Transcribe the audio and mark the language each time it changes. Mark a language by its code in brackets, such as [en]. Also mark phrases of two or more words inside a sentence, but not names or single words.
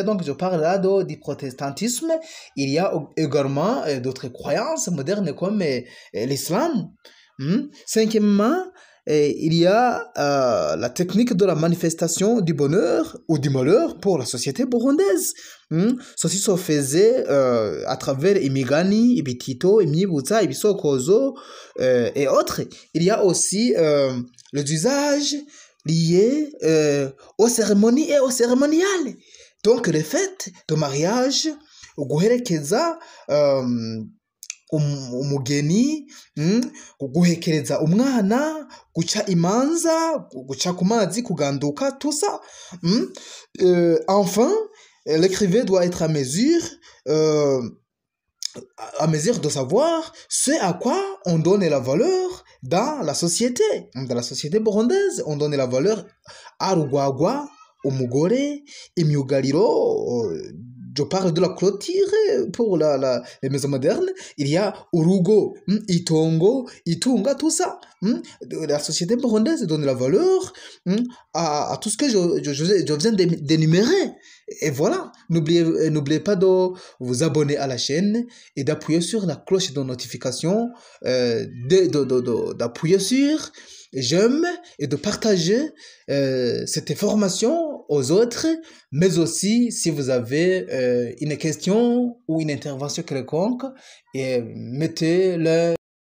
[fr] Donc, je parle là du protestantisme. Il y a également d'autres croyances modernes comme l'islam. Cinquièmement, il y a la technique de la manifestation du bonheur ou du malheur pour la société burundaise. Ceci se faisait à travers [rn] imigani, ibitito, imyibutsa, ibisokozo [fr] et autres. Il y a aussi les usages liés aux cérémonies et aux cérémoniales. Donc les fêtes de mariage, [rn] guherekeza umugeni, guhekereza umwana, guca imanza, guca ku mazi, kuganduka, [fr] tout ça. Enfin, l'écrivain doit être à mesure de savoir ce à quoi on donne la valeur dans la société. Dans la société burundaise, on donne la valeur à [rn] Rugwagwa, umugore, imyugariro. [fr] Je parle de la clôture pour les maisons modernes. Il y a [rn] urugo, itongo, itunga, [fr] tout ça. La société burundaise donne la valeur à tout ce que je viens d'énumérer. Et voilà, n'oubliez pas de vous abonner à la chaîne et d'appuyer sur la cloche de notification, d'appuyer sur j'aime et de partager cette information aux autres, mais aussi si vous avez une question ou une intervention quelconque, mettez-le